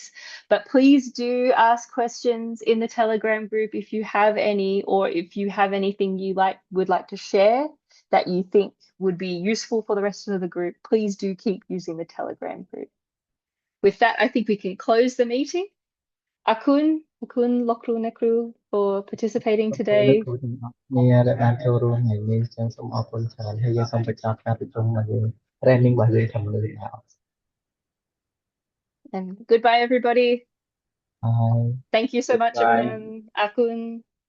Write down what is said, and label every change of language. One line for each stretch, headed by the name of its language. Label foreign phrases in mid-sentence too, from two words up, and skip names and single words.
English: But please do ask questions in the Telegram group if you have any, or if you have anything you would like to share that you think would be useful for the rest of the group. Please do keep using the Telegram group. With that, I think we can close the meeting. Akun, Lokru Nekru for participating today.
Khmer: មានដែលបានចូលរួមថ្ងៃនេះចឹងសូមអរគុណច្រើនហើយយើងសូមបញ្ចប់ការប្រជុំរបស់យើង training របស់យើងខាងលើនេះ
English: And goodbye, everybody. Bye. Thank you so much, everyone.
Khmer: Akun.